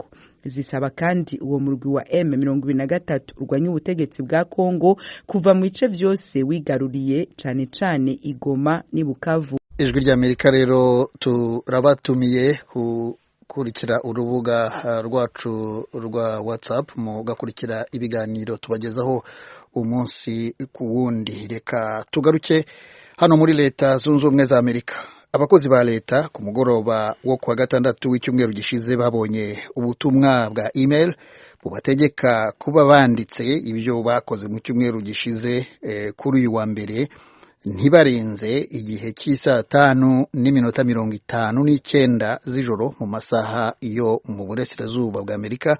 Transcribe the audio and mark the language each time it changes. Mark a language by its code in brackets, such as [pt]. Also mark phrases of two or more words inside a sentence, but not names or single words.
[rn] Zisaba kandi uwo murwi wa M23 urwanya ubutegetsi bwa Kongo kuva mu bice vyose wigaruriye cane cane Igoma ni Bukavu. [rw] Ijwi ry'Amerika rero turabatumiye kurikira urubuga rwacu rwa WhatsApp mugakurikira ibiganiro tubagezaho umunsi ku wundi. Reka tugaruke hano muri Leta Zunze Ubumwe za Amerika. Abakozi ba leta ku mugoroba wo kwa gatandatu w'icyumweru gishize babonye ubutumwa bwa email bubategeka kuba banditse ibyo bakoze mu cyumweru gishize kuri uyu wa mbere ntibarenze igihe cy'isaa 5:59 z'ijoro mu masaha yo mu burasirazuba bwa Amerika.